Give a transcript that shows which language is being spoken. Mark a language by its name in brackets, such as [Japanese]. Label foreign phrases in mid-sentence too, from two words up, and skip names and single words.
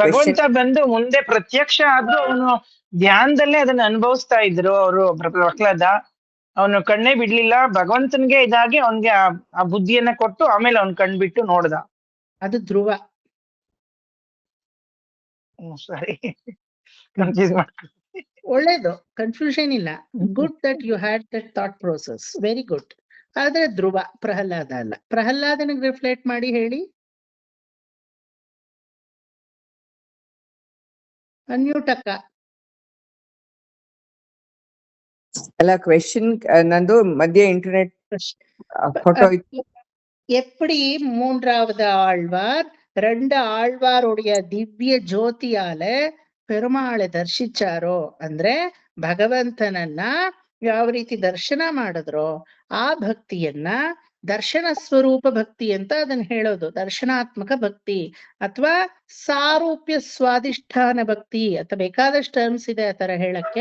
[Kannada] ಭಗವಂತ ಬಂದು ಮುಂದೆ ಪ್ರತ್ಯಕ್ಷ ಆದ್ರೂ ಅವನು ಧ್ಯಾನದಲ್ಲೇ ಅದನ್ನ ಅನುಭವಿಸ್ತಾ ಇದ್ರು ಅವರು. ಪ್ರಹ್ಲಾದ ಅವನು ಕಣ್ಣೇ ಬಿಡ್ಲಿಲ್ಲ, ಭಗವಂತನ್ಗೆ ಇದಾಗಿ ಅವನ್ಗೆ ಆ ಬುದ್ಧಿಯನ್ನ ಕೊಟ್ಟು ಆಮೇಲೆ ಅವ್ನ್ ಕಣ್ ಬಿಟ್ಟು ನೋಡ್ದ. ಅದು ಧ್ರುವ. ಸರಿ, ಕನ್ಫ್ಯೂಸ್ ಮಾಡ್ತೀನಿ. ಒಳ್ಳೇದು, ಕನ್ಫ್ಯೂಷನ್ ಇಲ್ಲ. [English] good that you had that thought process, very good. [Kannada] ಆದ್ರೆ ಧ್ರುವ, ಪ್ರಹ್ಲಾದ ಅಲ್ಲ. ಪ್ರಹ್ಲಾದನಿಗೆ ರಿಫ್ಲೆಕ್ಟ್ ಮಾಡಿ ಹೇಳಿ. ಅನ್ಮ್ಯೂಟ್ ಅಕ್ಕ. ಅಲ್ಲ, ಕ್ವೆಶ್ಚನ್ ನಂದು ಮಧ್ಯ [English] internet photo. [Tamil] எப்படி மூன்றாவது ஆழ்வார் 2 ஆழ்வாருடைய திவ்ய ஜோதியால பெருமாளே தரிசிச்சாரோ [Kannada] ಅಂದ್ರೆ ಭಗವಂತನನ್ನ ಯಾವ ರೀತಿ ದರ್ಶನ ಮಾಡಿದ್ರೋ ಆ ಭಕ್ತಿಯನ್ನ ದರ್ಶನ ಸ್ವರೂಪ ಭಕ್ತಿ ಅಂತ ಅದನ್ನ ಹೇಳೋದು. ದರ್ಶನಾತ್ಮಕ ಭಕ್ತಿ ಅಥವಾ ಸಾರೂಪ್ಯ ಸ್ವಾಧಿಷ್ಠಾನ ಭಕ್ತಿ ಅಂತ ಬೇಕಾದಷ್ಟು ಟರ್ಮ್ಸ್ ಇದೆ ಆ ತರ ಹೇಳಕ್ಕೆ.